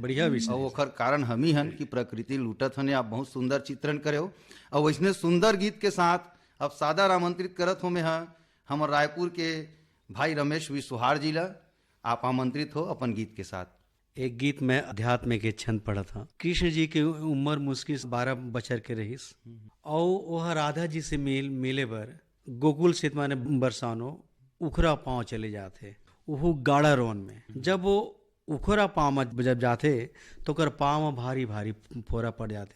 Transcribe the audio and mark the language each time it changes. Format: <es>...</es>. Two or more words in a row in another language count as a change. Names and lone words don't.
<hne>बढ़िया विषय। और ओकर कारण हम ही हन कि प्रकृति लूटत हन। आप बहुत सुंदर चित्रण करे हो और वैसने सुंदर गीत के साथ अब सादर आमंत्रित करत हो मैं हमारे रायपुर के भाई रमेश विश्वहार जी ला। आप आमंत्रित हो अपन गीत के साथ। एक गीत में अध्यात्म के छंद पढ़ा था। कृष्ण जी की उम्र मुश्किल 12 बछर के रहीस और वह राधा जी से मिले बर गोकुल से माने बरसानो उखरा पांव चले जाते, वो गाड़ा रोन में। जब वो उखरा पाँव में जब जाते तो कर पाँव में भारी भारी फोरा पड़ जाते।</hne>